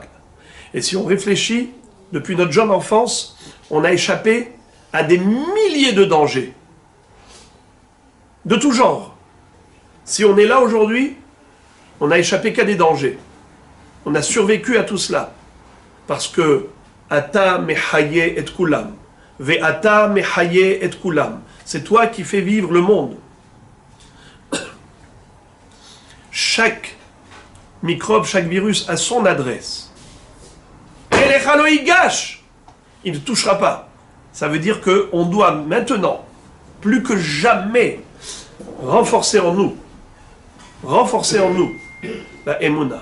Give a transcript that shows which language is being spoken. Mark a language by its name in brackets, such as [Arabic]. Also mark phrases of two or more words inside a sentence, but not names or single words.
[French] Et si on réfléchit, depuis notre jeune enfance, on a échappé à des milliers de dangers. De tout genre. Si on est là aujourd'hui, on n'a échappé qu'à des dangers. On a survécu à tout cela. Parce que [Hebrew] אתה מחיה את כולם. ואתה מחיה את כולם. [French] C'est toi qui fais vivre le monde. Chaque microbe, chaque virus a son adresse. Et les Haloïgash, il ne touchera pas. Ça veut dire qu'on doit maintenant, plus que jamais, renforcer en nous la Emouna.